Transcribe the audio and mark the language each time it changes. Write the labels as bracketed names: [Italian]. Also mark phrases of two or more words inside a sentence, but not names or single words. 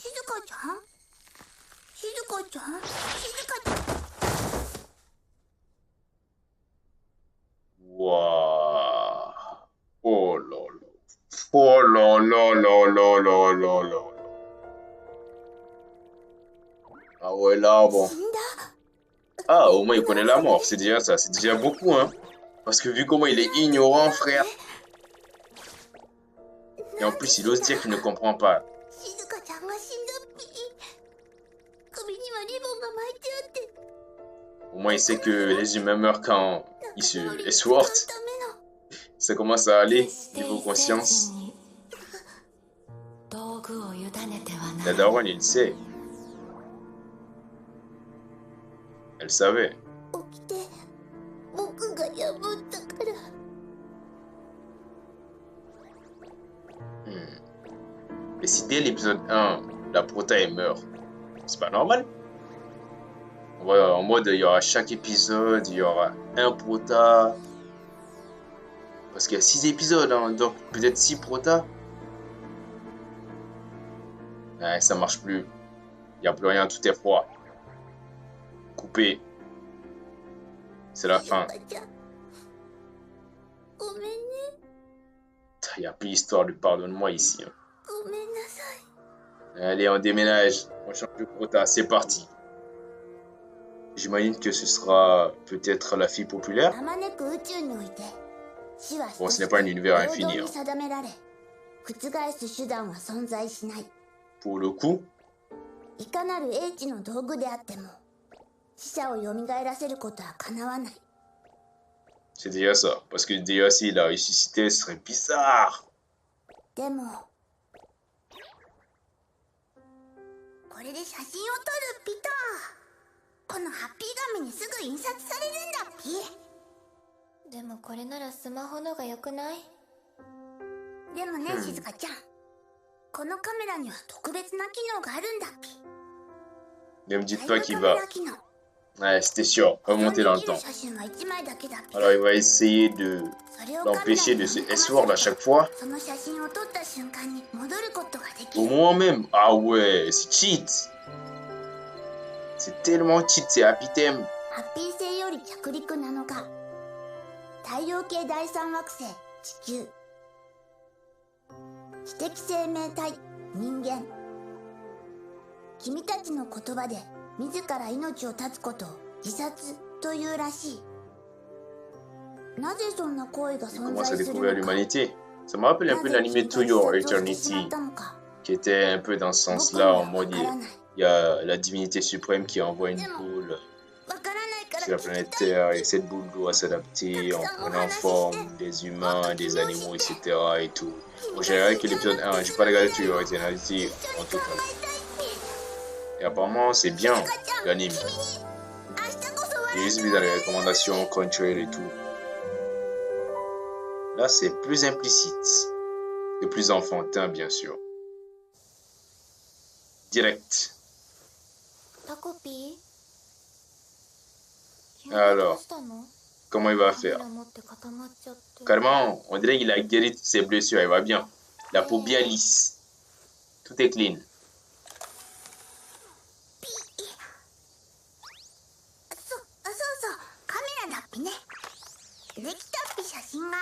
[Japanese] かちゃん静かちゃん静かちゃん Waouh. [French] Oh là là. Oh là là là là là là là. Ah ouais, là, bon. [Japanese] 死んだ [French] Ah, au moins il connaît la mort, c'est déjà ça, c'est déjà beaucoup, hein. Parce que vu comment il est ignorant, frère. Et en plus, il ose dire qu'il ne comprend pas. [Japanese] 静かちゃんが死んだっぴ首にはリボンが巻いてあって [French] Au moins, il sait que les humains meurent quand ils se essuient. [Japanese] ための [French] Ça commence à aller, niveau conscience. [Japanese] 道具を委ねてはな [French] La daronne, il sait. Elle savait. [Japanese] 起きて僕が破ったから [French] Et si dès l'épisode 1, la prota elle meurt, c'est pas normal. En mode, il y aura chaque épisode, il y aura un prota. Parce qu'il y a 6 épisodes, hein, donc peut-être 6 protas. Ouais, ça marche plus. Il n'y a plus rien, tout est froid. Coupé. C'est la fin. [Japanese] 静香ちゃんごめんね [French] Il n'y a plus histoire de pardonne-moi ici. Hein. [Japanese] ごめんなさい [French] Allez, on déménage. On change de prota. C'est parti. J'imagine que ce sera peut-être la fille populaire. [Japanese] あまねく宇宙において死は [French] Bon, ce n'est pas un univers [Japanese] 平 [French] infini. [Japanese] 等 [French] Hein. [Japanese] に定められ覆す手段は存在しない [French] Pour le coup, [Japanese] いかなる英知の道具であっても死者を蘇らせることはかなわない [French] c'est déjà ça. Parce que déjà, s'il a ressuscité, ce serait bizarre. [Japanese] でもこれで写真を撮るピタこのハッピー紙にすぐ印刷されるんだピでもこれならスマホのが良くない？でもね、静香ちゃんこのカメラには特別な機能があるんだピ [French] Ne me dites [Japanese] タ [French] pas [Japanese] イム [French] qu'il [Japanese] カメ [French] va. [Japanese] ラ機能 [French] Ouais, c'était sûr. Remonter dans le [Japanese] 保存できる [French] temps. [Japanese] 写真は1枚だけだピ [French] Alors, il va essayer de [Japanese] それをカメラ [French] l'empêcher [Japanese] に [French] de se [Japanese] 読み込ませる [French] S-word à chaque fois. [Japanese] その写真を撮った瞬間に戻ることができ [French] Au [Japanese] る [French] moment même. Ah ouais, c'est cheat. C'est tellement cheat, c'est [English] happy theme. [Japanese] ハッピー星より着陸7日太陽系第三惑星地球知的生命体人間君たちの言葉で自ら命を絶つことを自殺というらしいなぜそんな行為が [French] Il [Japanese] 存 [French] commence [Japanese] 在 [French] à [Japanese] する [French] découvrir [Japanese] のか [French] l'humanité. Ça me rappelle un [Japanese] な [French] peu [Japanese] ぜ [French] l'anime [Japanese] 君 [French] To [Japanese] が [French] Your [Japanese] 自殺をしてしま [French] Eternity, [Japanese] ったのか [French] qui était un peu dans ce [Japanese] 僕に [French] sens-là, [Japanese] は [French] en [Japanese] わ [French] mode [Japanese] からない [French] il y a la divinité suprême qui envoie une boule [Japanese] わからないか [French] sur [Japanese] ら [French] la [Japanese] 聞 [French] planète [Japanese] きたい [French] Terre et cette boule doit s'adapter en prenant forme des humains, des animaux, etc. et tout. Bon, j'ai regardé que l'épisode 1, j'ai pas regardé To Your Eternity en total. [Japanese] 考えたいピ [French] Et apparemment, c'est bien l'anime. [Japanese] 君に明日こそ [French] J'ai juste vu dans les recommandations, Crunchyroll et tout. Là, c'est plus implicite et plus enfantin, bien sûr. Direct. [Japanese] タコピー？ [French] Alors [Japanese] どうしたの？ [French] Comment il va [Japanese] カメ [French] faire? [Japanese] ラ持って固まっちゃって。 [French] Carrément, on dirait qu'il a guéri toutes ses blessures, il va bien. La peau bien lisse. Tout est clean. [Japanese] そうそうカメラだっぴねできたっぴ写真が